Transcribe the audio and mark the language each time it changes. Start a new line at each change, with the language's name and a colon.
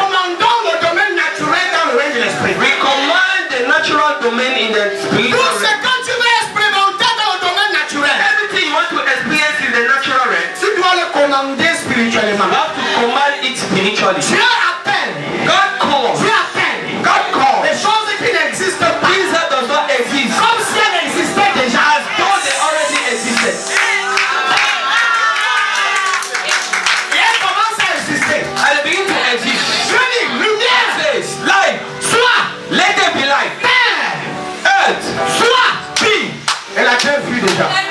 French: commandons le domaine naturel dans le règne de l'esprit.
English: We command the natural domain in the spiritual
French: Tout ce
English: realm.
French: que tu veux expérimenter dans le domaine naturel,
English: Everything you want to experience in the natural realm,
French: tu dois le commander spirituellement.
English: you have to command it spiritually.
French: Dieu appelle.
English: God calls.
French: Dieu appelle.
English: God call.
French: Les choses qui n'existent pas.
English: Things that does not exist,
French: Comme si elles existaient déjà.
English: as though they already existed.
French: Et elles commencent à exister.
English: And they begin to exist.
French: Je dis, lumière,
English: Says, light,
French: soit,
English: let there be light.
French: terre,
English: Earth,
French: soit, vie. Elle a bien vu déjà.